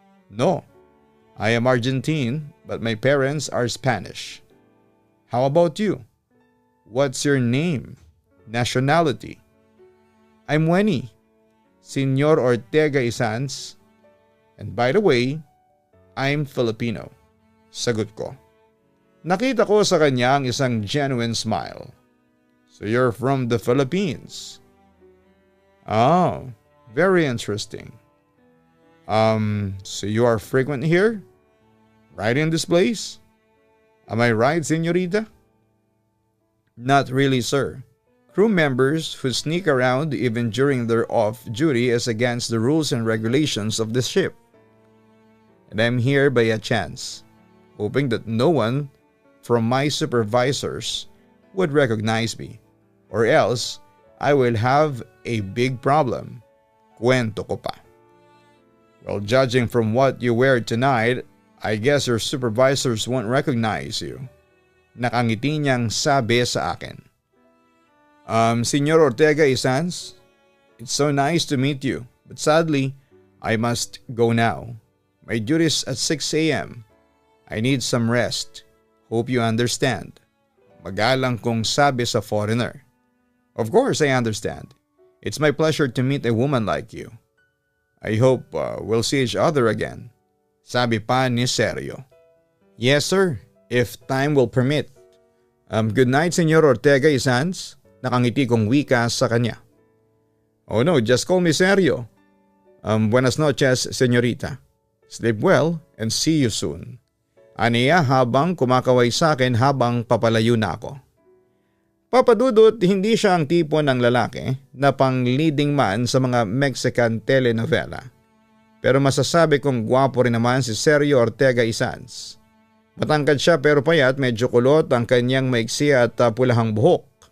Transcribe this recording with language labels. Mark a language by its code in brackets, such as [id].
[en] No, I am Argentine but my parents are Spanish. How about you? What's your name? Nationality? I'm Wenny. Senor Ortega y Sanz. And by the way, I'm Filipino. [tl] Sagot ko. Nakita ko sa kanya ang isang genuine smile. [en] So you're from the Philippines? Oh, very interesting. So you are frequent here? Right in this place? Am I right, señorita? Not really, sir. Crew members who sneak around even during their off duty is against the rules and regulations of this ship. And I'm here by a chance, hoping that no one from my supervisors would recognize me, or else I will have a big problem. [tl] Kwento ko pa. [en] Well, judging from what you wear tonight, I guess your supervisors won't recognize you. [tl] Nakangiti niyang sabi sa akin. [en] Senor Ortega y Sanz, it's so nice to meet you, but sadly, I must go now. My duty's at 6 a.m. I need some rest. Hope you understand. [tl] Magalang kong sabi sa foreigner. [en] Of course I understand. It's my pleasure to meet a woman like you. I hope we'll see each other again. [tl] Sabi pa ni Sergio. [en] Yes sir, if time will permit. Good night Senyor Ortega y Sanz. [tl] Nakangiti kong wika sa kanya. [en] Oh no, just call me Sergio. [es] Buenas noches senyorita. [en] Sleep well and see you soon. [tl] Aniya habang kumakaway sa akin habang papalayo na ako. Papadudot, hindi siya ang tipo ng lalaki na pang leading man sa mga Mexican telenovela. Pero masasabi kong gwapo rin naman si Sergio Ortega y Sanz. Matangkad siya pero payat, medyo kulot ang kanyang maiksi at pulahang buhok.